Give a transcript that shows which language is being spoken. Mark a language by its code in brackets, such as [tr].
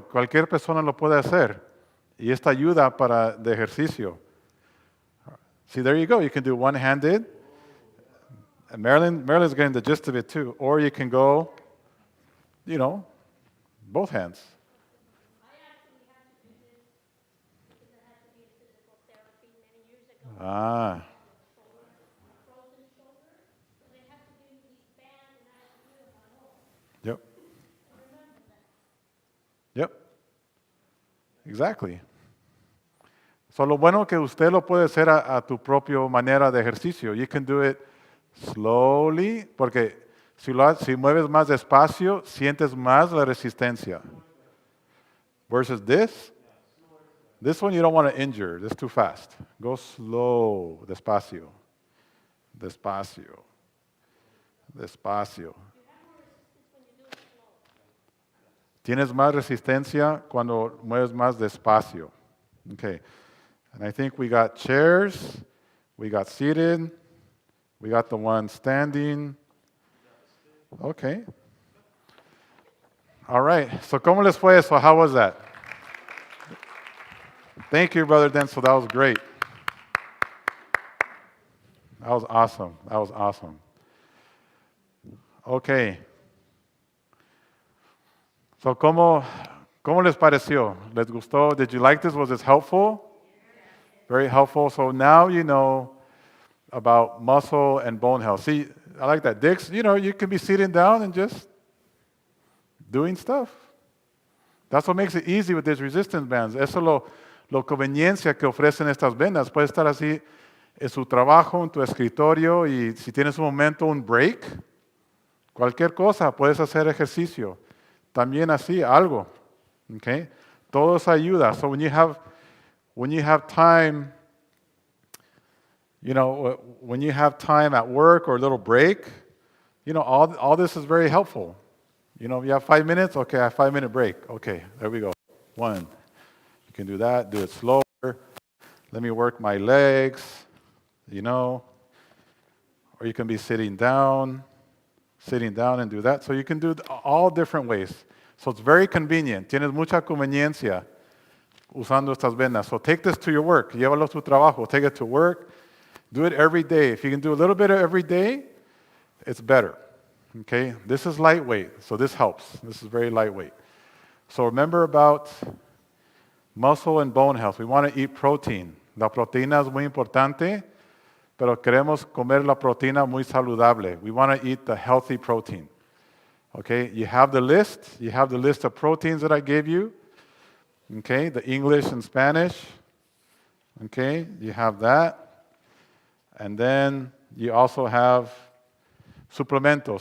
[es] Cualquier persona lo puede hacer. Y esta ayuda para de ejercicio. [en] See, there you go. You can do one-handed. And Marilyn's getting the gist of it too. Or you can go, both hands. I actually had to do this because I had to be in physical therapy many years ago. Ah, Frozen shoulder, and they had to give me these bands, and I had to do them on home. yep, I remember that. yep. Exactly. [es] So lo bueno que usted lo puede hacer a tu propia manera de ejercicio. [en] You can do it slowly, [es] porque si mueves más despacio, sientes más la resistencia. [en] Versus this one you don't want to injure. This is too fast. Go slow, [es] despacio, despacio, despacio. Tienes más resistencia cuando mueves más despacio. [en] Okay. And I think we got chairs, we got seated, we got the one standing. Okay. All right. So, [es] ¿cómo les fue eso? [en] How was that? Thank you, Brother Denzel. That was great. That was awesome. That was awesome. Okay. So, [es] ¿cómo les pareció? ¿Les gustó? [en] Did you like this? Was this helpful? Very helpful. So now you know about muscle and bone health. See, I like that. Dix, you can be sitting down and just doing stuff. That's what makes it easy with these resistance bands. [es] Eso es lo conveniencia que ofrecen estas vendas. Puedes estar así en su trabajo, en tu escritorio, y si tienes un momento, un break, cualquier cosa, puedes hacer ejercicio. También así, algo. Okay? Todo eso ayuda. [en] So when you have time, when you have time at work or a little break, all this is very helpful. You have 5 minutes? Okay, I have 5-minute break. Okay, there we go. 1. You can do that, do it slower. Let me work my legs, or you can be sitting down and do that. So you can do all different ways. So it's very convenient. [es] Tienes mucha conveniencia usando estas vendas. [en] So take this to your work. [es] Llévalo a tu trabajo. [en] Take it to work. Do it every day. If you can do a little bit of every day, it's better. Okay? This is lightweight, so this helps. This is very lightweight. So remember about muscle and bone health. We want to eat protein. [es] La proteína es muy importante, pero queremos comer la proteína muy saludable. [en] We want to eat the healthy protein. Okay? You have the list. You have the list of proteins that I gave you. Okay? The English and Spanish. Okay? You have that. And then you also have supplementos.